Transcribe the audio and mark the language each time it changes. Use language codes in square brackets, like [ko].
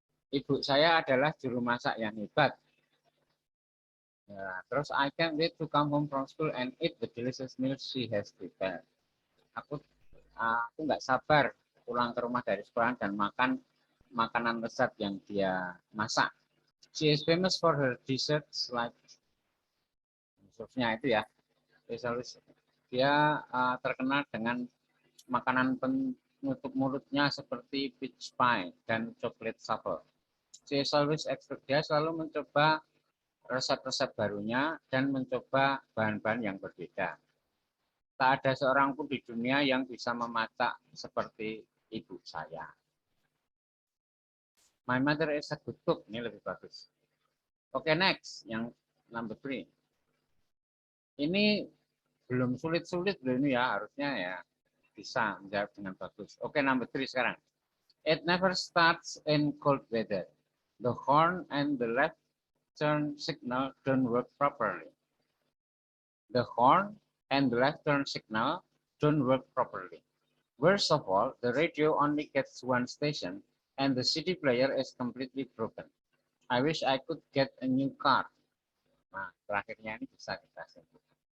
[id] Ibu saya adalah juru masak yang hebat. Ya, terus [en] I can't wait to come home from school and eat the delicious meal she has prepared. [id] Aku nggak sabar pulang ke rumah dari sekolah dan makan makanan lezat yang dia masak. [en] She is famous for her desserts like [id] itu ya. Dia terkenal dengan makanan penutup mulutnya seperti peach pie dan chocolate truffle. [en] She is always [id] dia selalu mencoba resep-resep barunya dan mencoba bahan-bahan yang berbeda. Tak ada seorang pun di dunia yang bisa memasak seperti ibu saya. [en] My mother is a good cook. [id] Ini lebih bagus. [en] Oke, next. [id] Yang number 3. Ini belum sulit-sulit loh ini ya. Harusnya ya bisa menjawab dengan bagus. Oke, number 3 sekarang. [en] It never starts in cold weather. The horn and the left turn signal don't work properly. The horn and the left turn signal don't work properly. Worst of all, the radio only gets one station and the CD player is completely broken. I wish I could get a new car. [id] Nah, terakhirnya ini bisa kita simpulkan.